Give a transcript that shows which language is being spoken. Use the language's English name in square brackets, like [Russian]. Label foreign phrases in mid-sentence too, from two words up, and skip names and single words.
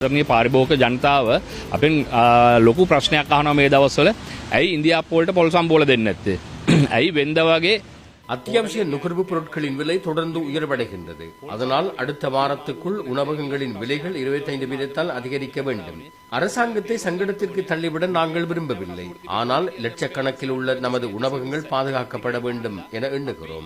[Sinhala] පාරිභෝගික ජනතාව අපෙන් ලොකු ප්‍රශ්නයක් අහනවා මේ දවස්වල. ඇයි ඉන්දියාප්පු වලට පොල් සම්බෝල දෙන්නේ නැත්තේ? ඇයි වෙන්ද වගේ [Tamil] அத்தியாவசிய நுகர்வு பொருட்களின் விலை தொடர்ந்து உயர்வடைகின்றது. அதனால் அடுத்த வாரத்துக்குள் உணவகங்களின் விலைகள் 25% அதிகரிக்க வேண்டும். அரசாங்கத்தை சங்கடத்திற்கு தள்ளிவிட நாங்கள் விரும்பவில்லை. ஆனால் லட்சக்கணக்கில் உள்ள நமது உணவகங்கள் பாதுகாக்கப்பட வேண்டும் என எண்ணுகிறோம்.